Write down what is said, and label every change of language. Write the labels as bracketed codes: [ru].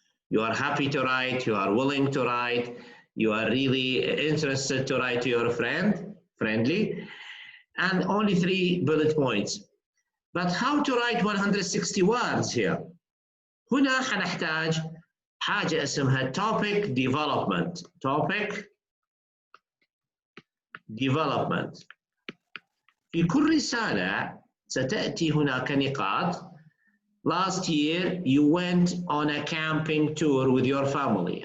[en] You are happy to write, you are willing to write, you are really interested to write to your friend, friendly, and only 3 bullet points. But how to write 160 words here? [ar] هنا حنحتاج حاجة اسمها [en] topic development. Topic development. [ar] في كل رسالة ستأتي هناك نقاط. [en] Last year, you went on a camping tour with your family.